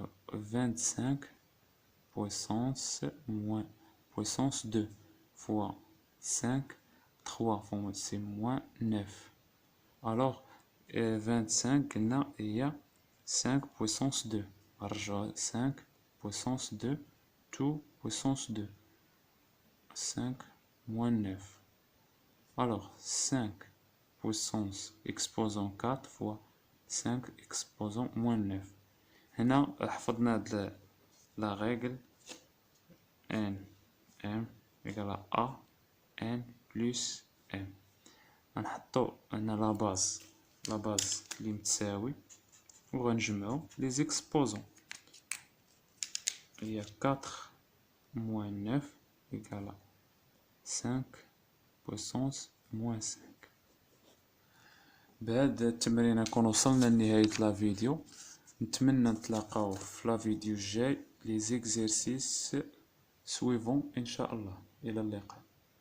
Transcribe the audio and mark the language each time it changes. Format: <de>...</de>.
<fr>25 puissance moins puissance 2 fois 5 3 fois c'est moins 9. alors 25</fr> <ar>قلنا هي</ar> <fr>5 puissance 2.</fr> <ar>نرجعو</ar> <fr>5 puissance 2 2 puissance 2 5 moins 9. alors 5 puissance exposant 4 fois 5 exposant moins 9.</fr> <ar>هنا حفظنا هاد</ar> <fr>la règle n m égale à a n plus m.</fr> <ar>غنحطو هنا لا باز اللي متساوي وغنجمعو لي زيكسبوزون. هي</ar> <fr>4 moins 9 égale à 5 puissance moins 5.</fr> <ar>بهاد التمرين نكون وصلنا لنهاية لا فيديو. نتمنى نتلاقاو في لا فيديو الجاي لي زيكزيرسيس سويفون ان شاء الله. الى اللقاء.</ar>